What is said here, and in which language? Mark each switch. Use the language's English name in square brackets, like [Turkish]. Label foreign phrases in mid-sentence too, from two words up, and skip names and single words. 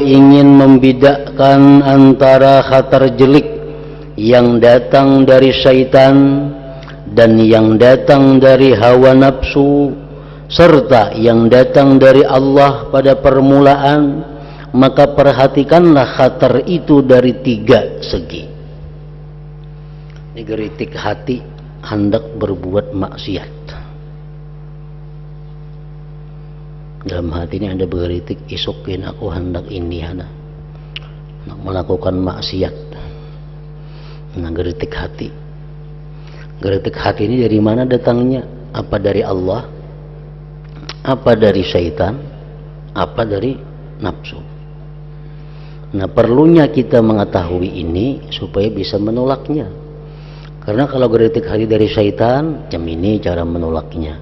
[Indonesian] ingin membedakan antara khatar jelek yang datang dari syaitan dan yang datang dari hawa nafsu serta yang datang dari Allah pada permulaan, maka perhatikanlah khatar itu dari 3 segi. Ini geritik hati hendak berbuat maksiat. Dalam hati ini ada bergeritik, isukin aku hendak ini hendak melakukan maksiat. Nah, geritik hati. Geritik hati ini dari mana datangnya? Apa dari Allah? Apa dari syaitan? Apa dari nafsu? Nah, perlunya kita mengetahui ini supaya bisa menolaknya. Karena kalau geritik hati dari syaitan, macam ini cara menolaknya.